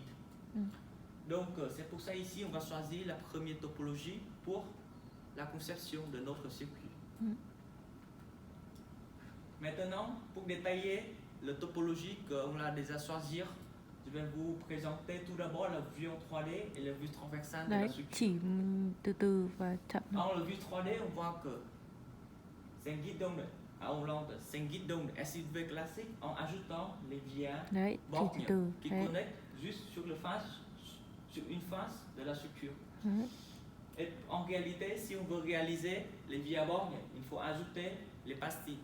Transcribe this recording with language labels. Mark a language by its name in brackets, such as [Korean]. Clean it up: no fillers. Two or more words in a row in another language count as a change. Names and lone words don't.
[French] Donc, c'est pour ça ici, on va choisir la première topologie pour la conception de notre circuit. Maintenant, pour détailler la topologie qu'on a déjà choisie, je vais vous présenter tout d'abord la vue en 3D et la vue transversale de la structure. [Vietnamese] Chỉ từ từ và chậm. [French] Dans la vue 3D, on voit que c'est un guide d'onde à onde lente, c'est un guide d'onde SIW classique en ajoutant les liens bornes qui connectent juste sur une face de la structure. Et en réalité, si on veut réaliser les vias bornes, il faut ajouter les pastilles.